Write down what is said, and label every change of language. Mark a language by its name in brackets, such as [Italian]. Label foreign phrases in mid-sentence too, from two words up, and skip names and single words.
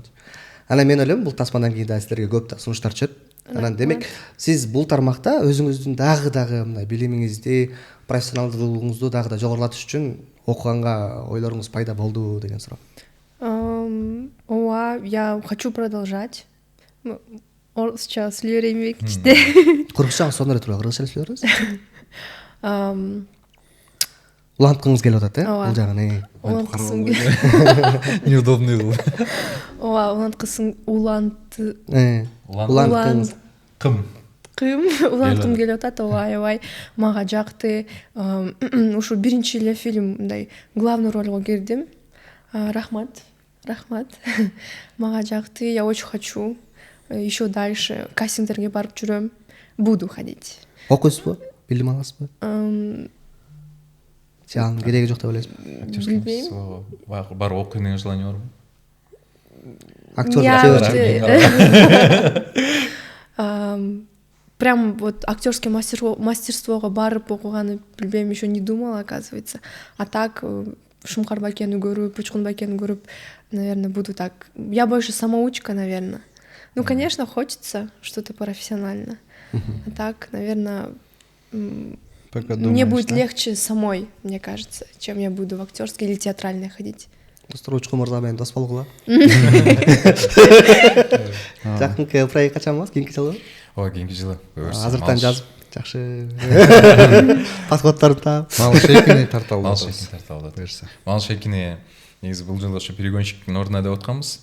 [Kyrgyz] Анан мен ойлойм, бул тасмадан кийин да силерге көп да сунуштар түшөт. Анан демек, сиз бул тармакта өзүңүздүн дагы мындай билимиңизди, профессионалдуулугуңузду дагы да жогорулатыш үчүн окуганга ойлоруңуз пайда болду деген суроо. Ооба, [Russian] я хочу продолжать. [Kyrgyz] Орусча сүйлөйм кичте. Кыргызча сонун эле турбайбы? Кыргызча эле сүйлөбүз. Уланткыңыз келип атат, бул жагын. Уланткысың. неудобный кыл. Ооба, уланткысың, Уланткыңыз. Уланткым келип атат, ооба, аябай мага жакты. Ушу биринчи эле фильм мындай главный рольго кирдим. Рахмат. Мага жакты, [Russian] я очень хочу еще дальше [Kyrgyz] кастингдерге барып жүрөм. [Russian] Буду ходить. [Kyrgyz] Окуйсузбу? Билим аласызбы? Жанын кереги жок деп ойлойсузбу? Билбейм. Бар окуйн деген желание барбы? Актер. [Russian] Прям вот актерское [Kyrgyz] мастерствого барып окуганы билбейм, [Russian] еще не думала, оказывается. А так [Kyrgyz] Шумкар Байкени көрүп, Учкун Байкени көрүп, [Russian] наверное, буду так. Я больше самоучка, наверное. Ну, конечно, хочется что-то профессионально. А так, наверное, мне будет легче самой, мне кажется, чем я буду в актерской или театральной ходить. [Kyrgyz] Достор, Учкун мырза менен дос болгула. Жакынкы проект качан болот? Кийинки жылы? Ооба, кийинки жылы. Азыртан жазып, жакшы подходдорун таап. Мал шейкини тарта алат. Мал шейкини негизи бул жылы ошо перегонщиктин ордуна деп атканбыз.